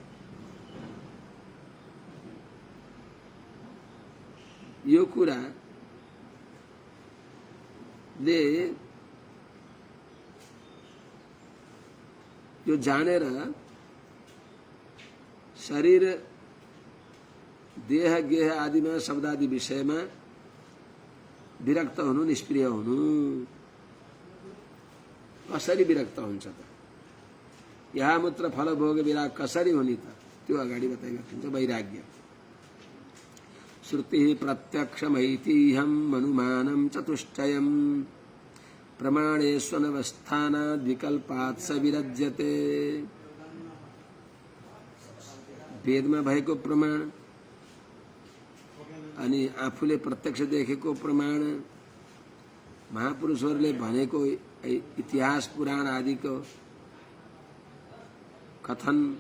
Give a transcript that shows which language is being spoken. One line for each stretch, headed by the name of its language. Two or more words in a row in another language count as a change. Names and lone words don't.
Nepali: यो कुराले यो जानेर शरीर देह गेह आदिमा शब्दादि विषयमा विरक्त हुनु, निष्प्रिय हुनु। कसरी विरक्त हुन्छ त? यहाँ मूत्र फल भोग विराग कसरी हुने त? त्यो अगाडि बताइएको हुन्छ।
Sanskrit: वैराग्य श्रुति प्रत्यक्षमैतिह्यम् अनुमानम् चतुष्टयम् प्रमाणेष्वनवस्थानाद् विकल्पात् स विरज्यते।
Nepali: वेदमा भएको प्रमाण अनि आफूले प्रत्यक्ष देखेको प्रमाण, महापुरुषहरूले भनेको इतिहास पुराण आदिको कथन,